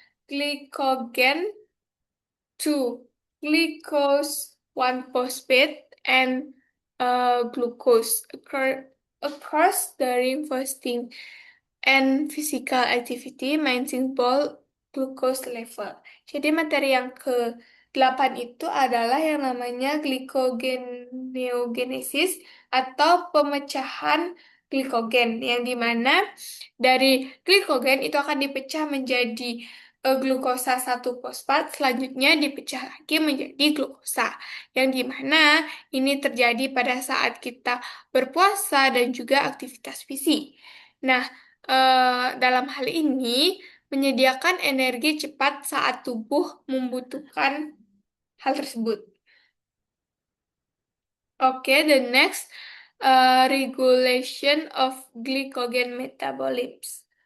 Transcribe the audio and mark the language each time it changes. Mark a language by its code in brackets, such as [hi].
[en] Glycogen 2, glucose 1 phosphate, and glucose occurs during fasting and physical activity maintaining both glucose level. [id] Jadi materi yang ke-8 itu adalah yang namanya glycogeneogenesis atau pemecahan glikogen, yang dimana dari glikogen itu akan dipecah menjadi glukosa satu fosfat, selanjutnya dipecah lagi menjadi glukosa, yang dimana ini terjadi pada saat kita berpuasa dan juga aktivitas fisik. Nah, dalam hal ini menyediakan energi cepat saat tubuh membutuhkan hal tersebut. [en] Oke, the next regulation of glycogen metabolism.